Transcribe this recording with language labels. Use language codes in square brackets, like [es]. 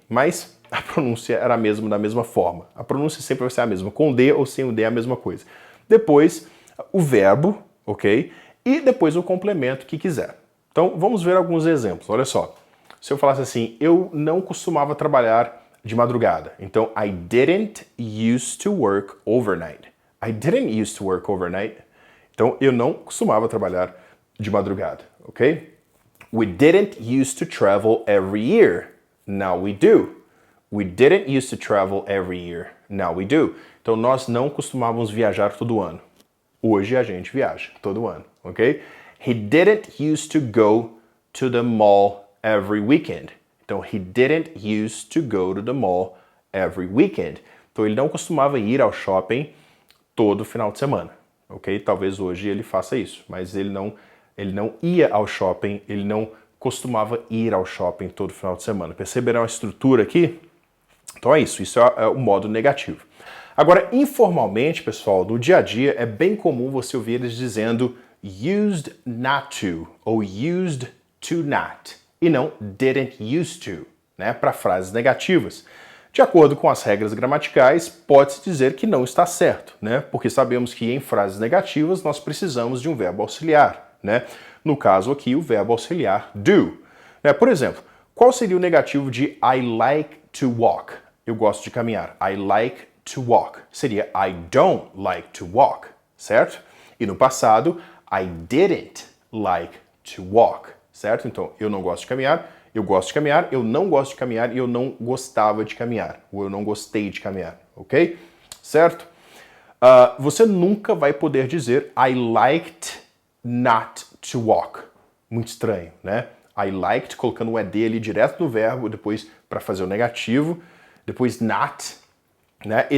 [pt] Mas a pronúncia era a mesma, da mesma forma. A pronúncia sempre vai ser a mesma, com D ou sem o D é a mesma coisa. Depois, o verbo, ok? E depois o complemento que quiser. Então vamos ver alguns exemplos, olha só. Se eu falasse assim, eu não costumava trabalhar de madrugada. [en] Então, I didn't used to work overnight. I didn't used to work overnight. [pt] Então, eu não costumava trabalhar de madrugada, ok? [en] We didn't used to travel every year. Now we do. We didn't used to travel every year. Now we do. [pt] Então, nós não costumávamos viajar todo ano. Hoje a gente viaja todo ano, ok? [en] He didn't used to go to the mall every weekend. Então, he didn't used to go to the mall every weekend. [pt] Então, ele não costumava ir ao shopping todo final de semana, ok? Talvez hoje ele faça isso, mas ele não ia ao shopping, ele não costumava ir ao shopping todo final de semana. Perceberam a estrutura aqui? Então é isso é o modo negativo. Agora, informalmente, pessoal, no dia a dia é bem comum você ouvir eles dizendo used not to ou used to not. E não didn't used to, né, para frases negativas. De acordo com as regras gramaticais, pode-se dizer que não está certo, né, porque sabemos que em frases negativas nós precisamos de um verbo auxiliar, né, no caso aqui o verbo auxiliar do. Né, por exemplo, qual seria o negativo de [en] I like to walk? [pt] Eu gosto de caminhar. [en] I like to walk. Seria I don't like to walk, certo? [pt] E no passado, [en] I didn't like to walk. [pt] Certo? Então, eu não gosto de caminhar, eu gosto de caminhar, eu não gosto de caminhar e eu não gostava de caminhar. Ou eu não gostei de caminhar, ok? Certo? Você nunca vai poder dizer [en] I liked not to walk. [pt] Muito estranho, né? I liked, colocando um ED ali direto no verbo, depois para fazer o negativo, depois not, né?